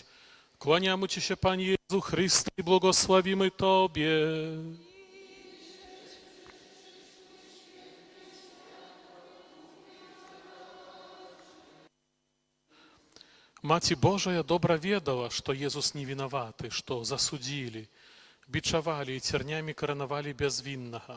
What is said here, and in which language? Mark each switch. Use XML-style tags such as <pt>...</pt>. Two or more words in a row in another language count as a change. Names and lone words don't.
<pl>Kłaniamy Ci się, Panie Jezu Chryste, i błogosławimy Tobie.</pl> <be>Маці Божая добра ведала, што Езус не вінаваты, што засудзілі, бичавалі і цернямі каранавалі бязвіннага.</be>